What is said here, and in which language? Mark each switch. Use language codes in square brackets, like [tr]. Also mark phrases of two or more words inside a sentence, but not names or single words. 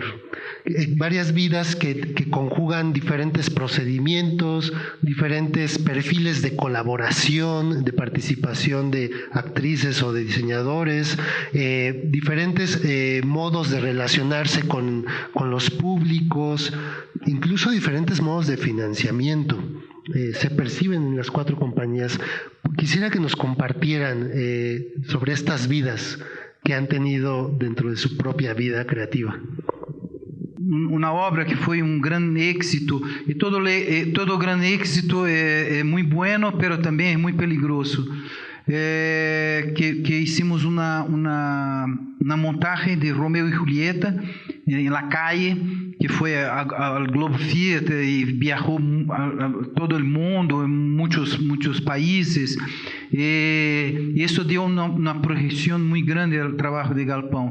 [es] Varias vidas que conjugan diferentes procedimientos, diferentes perfiles de colaboración, de participación de actrices o de diseñadores, diferentes modos de relacionarse con los públicos, incluso diferentes modos de financiamiento. Se perciben en las 4 compañías. Quisiera que nos compartieran sobre estas vidas que han tenido dentro de su propia vida creativa. [pt] Uma obra que foi [es] gran éxito, [pt] e todo [es] gran éxito [pt] é muito [es] bueno, pero [pt] também é muito peligroso. Que hicimos uma montagem de Romeo e Julieta em La Calle, que foi ao Globo Theatre e viajou a todo o mundo, em muitos países. E isso deu uma projeção muito grande ao trabalho de Galpão.